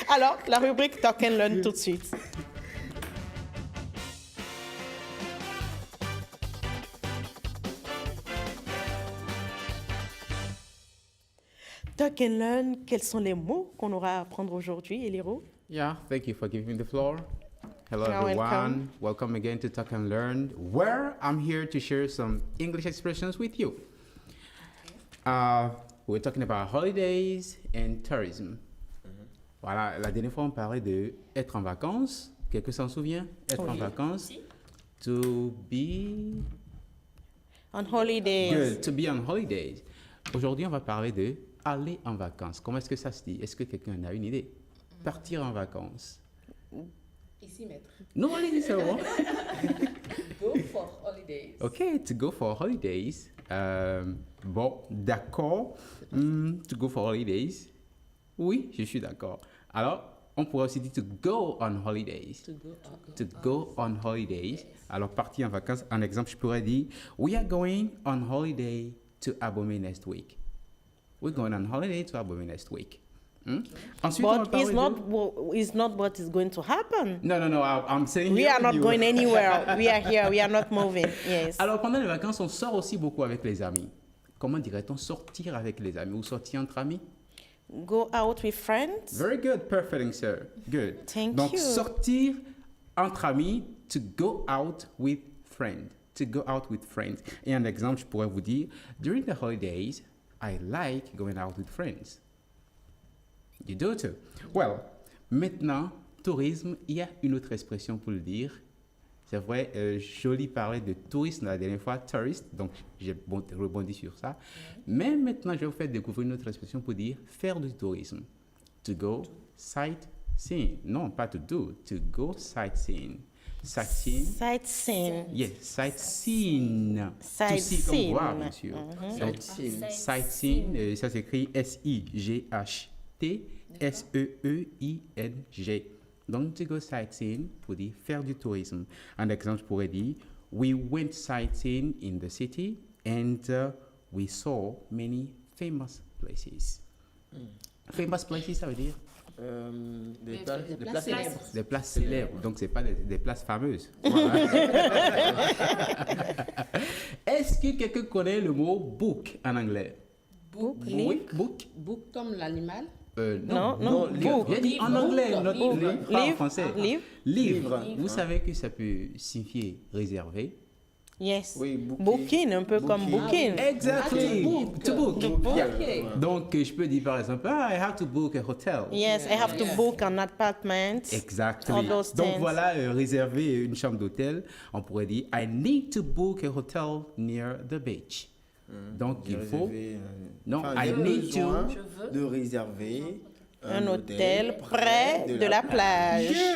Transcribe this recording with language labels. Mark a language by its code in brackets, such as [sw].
[fr] Alors, la rubrique Talk and Learn tout de suite. Talk and Learn, quels sont les mots qu'on aura à apprendre aujourd'hui, Eliro? [en] Yeah, thank you for giving me the floor. Hello, You're everyone. Welcome again to Talk and Learn, where I'm here to share some English expressions with you. We're talking about holidays and tourism. [fr] Voilà, la dernière fois, on parlait de être en vacances. Quelqu'un s'en souvient? Être en vacances. Si. [en] To be... On holidays. Good, to be on holidays. [fr] Aujourd'hui, on va parler de aller en vacances. Comment est-ce que ça se dit? Est-ce que quelqu'un a une idée? Partir en vacances. Ici, maître. Non, allez-y, c'est bon. [en] Go for holidays. OK, to go for holidays. [fr] Bon, d'accord. [en] To go for holidays. [fr] Oui, je suis d'accord. Alors, on pourrait aussi dire [en] to go on holidays. To go on holidays. Yes. [fr] Alors, partir en vacances. En exemple, je pourrais dire, [en] we are going on holiday to Abomey next week. We're going on holiday to Abomey next week. [fr] Ensuite, [en] but it's not what is going to happen. No, I'm saying we are not going anywhere. We are here. We are not moving. Yes. [fr] Alors, pendant les vacances, on sort aussi beaucoup avec les amis. Comment dirait-on sortir avec les amis ou sortir entre amis? [en] Go out with friends. Very good, perfect answer. Good. Thank [fr] Donc, [en] you. [fr] sortir entre amis, [en] to go out with friends. To go out with friends. [fr] Et un exemple, je pourrais vous dire, [en] during the holidays, I like going out with friends. You do too. [fr] Well, maintenant, tourisme, il y a une autre expression pour le dire. C'est vrai, Jolie parlait de tourisme la dernière fois, tourist, donc j'ai rebondi sur ça. Mais maintenant, je vais vous faire découvrir une autre expression pour dire faire du tourisme. [en] To go sightseeing. [fr] Non, pas [en] to do, to go sightseeing. Sightseeing. Sightseeing. Yes, sightseeing. Sightseeing. To see [fr] comme voir, bien sûr. Sightseeing, ça s'écrit S-I-G-H-T-S-E-E-I-N-G. Donc, [en] to go sightseeing [fr] pour dire faire du tourisme. Un exemple, je pourrais dire, [en] we went sightseeing in the city and we saw many famous places. Famous places, [fr] ça veut dire? Des places célèbres. Des places célèbres. Donc, ce n'est pas des places fameuses. Voilà. Est-ce que quelqu'un connaît le mot book en anglais? [en] Book. [fr] Oui, book. Book comme l'animal? Non, [en] book. [fr] Il a dit en anglais, pas en français. Livre. Vous savez que ça peut signifier réservé. [en] Yes. [fr] Oui, booking, un peu comme booking. [en] Exactly. To book. Yeah. [fr] Donc, je peux dire par exemple, [en] I have to book a hotel. Yes, I have to book an apartment. Exactly. All those [fr] Donc, [en] things. [fr] voilà, réserver une chambre d'hôtel, on pourrait dire, [en] I need to book a hotel near the beach. [fr] Donc, il faut... Non, [en] I need to... [fr] de réserver un hôtel près de la plage.